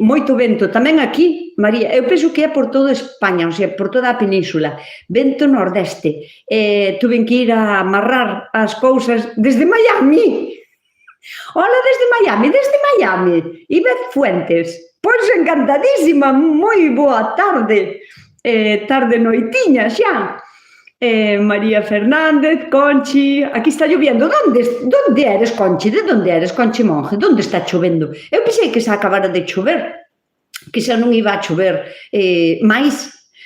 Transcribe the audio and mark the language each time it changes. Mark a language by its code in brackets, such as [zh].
[gl] Moito vento, tamén aquí, María, eu penso que é por toda España, o sea, por toda a península, vento nordeste. Tuven que ir a amarrar as cousas desde Miami. [es] Hola, desde Miami, Ibet Fuentes. [gl] Pois encantadísima, moi boa tarde, tarde noitiña xa. [es] María Fernández, Conchi, aquí está lloviendo. Donde eres, [gl] Conchi? De onde eres, Conchi Monge? Donde está chovendo? Eu pensei que xa acabara de chover, que xa non iba a chover máis.